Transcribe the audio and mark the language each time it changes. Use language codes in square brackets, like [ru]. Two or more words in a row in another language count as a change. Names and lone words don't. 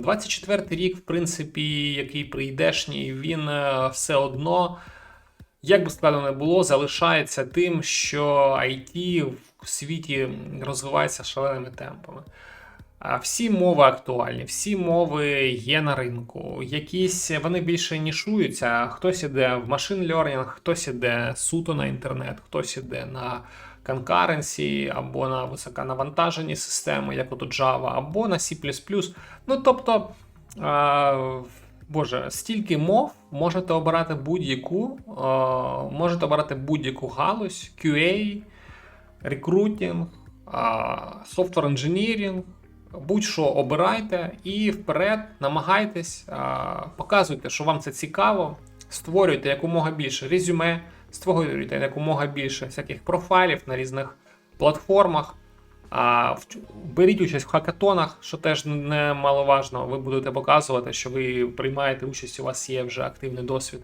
[uk] 24-й рік, в принципі, який прийдешній, він все одно, як би складно не було, залишається тим, що IT в світі розвивається шаленими темпами. Всі мови актуальні, всі мови є на ринку. Якісь вони більше нішуються. Хтось іде в [en] machine learning, [uk] хтось іде суто на інтернет, хтось іде на concurrency, або на високонавантажені системи, як от Java, або на C++. Тобто, стільки мов, можете обирати будь-яку галузь, QA, рекрутинг, [en] software engineering, [uk] будь-що обирайте і вперед намагайтесь, показуйте, що вам це цікаво, створюйте якомога більше резюме, створюйте якомога більше всяких профайлів на різних платформах, беріть участь в хакатонах, що теж немаловажно, ви будете показувати, що ви приймаєте участь, у вас є вже активний досвід.